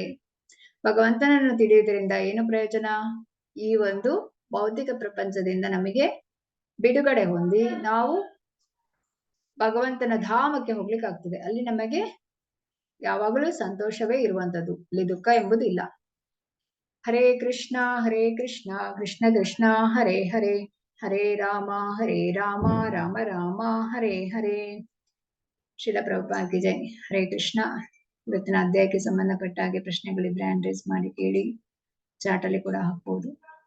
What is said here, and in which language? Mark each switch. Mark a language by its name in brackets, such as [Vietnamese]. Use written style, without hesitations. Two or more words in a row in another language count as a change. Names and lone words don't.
[Kannada] ಭಗವಂತನನ್ನು ತಿಳಿಯುವುದರಿಂದ ಏನು ಪ್ರಯೋಜನ? ಈ ಒಂದು ಭೌತಿಕ ಪ್ರಪಂಚದಿಂದ ನಮಗೆ ಬಿಡುಗಡೆ ಹೊಂದಿ ನಾವು ಭಗವಂತನ ಧಾಮಕ್ಕೆ ಹೋಗ್ಲಿಕ್ಕೆ ಆಗ್ತದೆ. ಅಲ್ಲಿ ನಮಗೆ ಯಾವಾಗಲೂ ಸಂತೋಷವೇ ಇರುವಂತದ್ದು, ಅಲ್ಲಿ ದುಃಖ ಎಂಬುದು ಇಲ್ಲ. [Sanskrit] ಹರೇ ಕೃಷ್ಣ ಕೃಷ್ಣ ಕೃಷ್ಣ ಹರೇ ಹರೇ, ಹರೇ ರಾಮ ರಾಮ ರಾಮ ಹರೇ ಹರೇ. [Hindi] श्रील प्रभुपाद की जय। हरे कृष्ण. [Kannada] ಇವತ್ತಿನ ಅಧ್ಯಾಯಕ್ಕೆ ಸಂಬಂಧಪಟ್ಟ ಹಾಗೆ ಪ್ರಶ್ನೆಗಳಿದ್ರೆ [English] hand raise [Kannada] ಮಾಡಿ ಕೇಳಿ, ಚಾಟ್ ಅಲ್ಲಿ ಕೂಡ ಹಾಕ್ಬೋದು.